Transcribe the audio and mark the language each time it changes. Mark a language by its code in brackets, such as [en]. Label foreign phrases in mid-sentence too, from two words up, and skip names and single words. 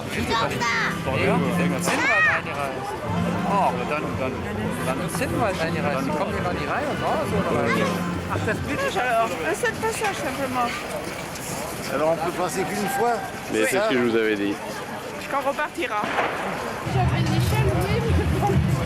[de] Irgendwann Zinnwald eingereist. Oh, dann ist Zinnwald eingereist. Die kommen hier noch nicht rein und raus, oder was? Ach, das Bild ist [fr] alors un seul passage simplement. Alors on peut passer qu'une fois. Mais c'est ce que je vous avais dit. Quand on repartira. J'avais une échelle, oui, mais bon.